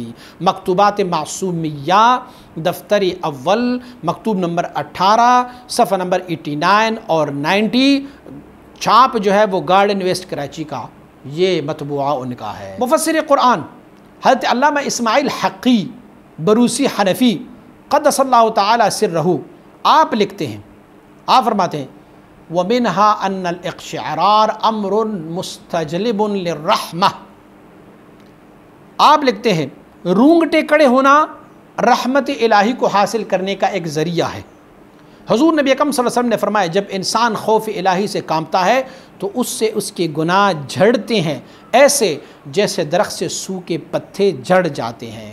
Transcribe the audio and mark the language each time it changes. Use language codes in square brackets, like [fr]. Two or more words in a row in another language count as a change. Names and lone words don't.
[ur] مکتوبات معصومیہ دفتر اول مکتوب نمبر 18 صفحہ نمبر 89 اور 90، چھاپ جو ہے وہ گارڈن ویسٹ کراچی کا یہ مطبوعہ ان کا ہے. مفسر قرآن حضرت علامہ اسماعیل حقی بروسی حنفی [ar] قدس الله تعالى سره [ur] آپ لکھتے ہیں، آپ فرماتے ہیں [ar] ومنها أن الاقشعرار أمر مستجلب للرحمة. [ur] آپ لکھتے ہیں رونگٹے کھڑے ہونا رحمت الٰہی کو حاصل کرنے کا ایک ذریعہ ہے. حضور نبی اکرم [ar] صلى الله عليه وسلم [ur] نے فرمایا جب انسان خوف الٰہی سے کانپتا ہے تو اس سے اس کے گناہ جھڑتے ہیں، ایسے جیسے درخت سے سوکھے پتے جھڑ جاتے ہیں.